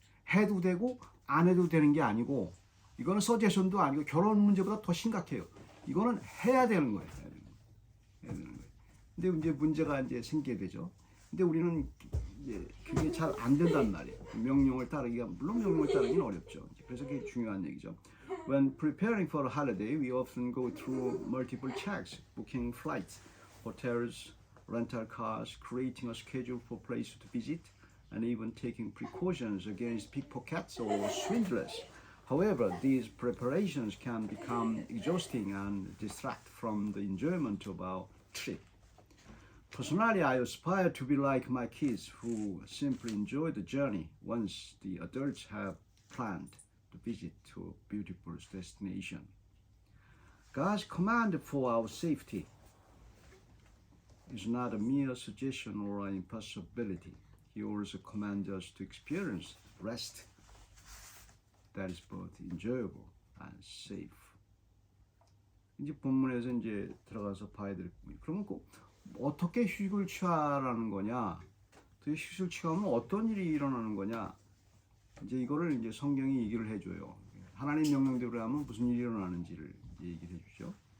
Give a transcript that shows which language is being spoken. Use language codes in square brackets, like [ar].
[ko] 해도 되고 안 해도 되는 게 아니고 이거는 서제션도 아니고 결혼 문제보다 더 심각해요. 이거는 해야 되는 거예요. 해야 되는 거예요. 근데 이제 문제가 이제 생기게 되죠. 근데 우리는 이제 그게 잘 안 된단 말이에요. 명령을 따르기가 물론 명령을 따르기는 어렵죠. 그래서 그게 중요한 얘기죠. [en] When preparing for a holiday, we often go through multiple checks, booking flights, hotels, rental cars, creating a schedule for places to visit, and even taking precautions against pickpockets or swindlers. However, these preparations can become exhausting and distract from the enjoyment of our trip. Personally, I aspire to be like my kids who simply enjoy the journey once the adults have planned to visit to a beautiful destination. God's command for our safety is not a mere suggestion or an impossibility. He also commands us to experience rest that is both enjoyable and safe. [ko] 이제 본문에서 이제 들어가서 봐야 될 부분이. 그러면 어떻게 휴식을 취하라는 거냐? 그 휴식을 취하면 어떤 일이 일어나는 거냐? 이제 이거를 이제 성경이 얘기를 해줘요. 하나님 명령대로 하면 무슨 일이 일어나는지를 이제 얘기를 해주죠.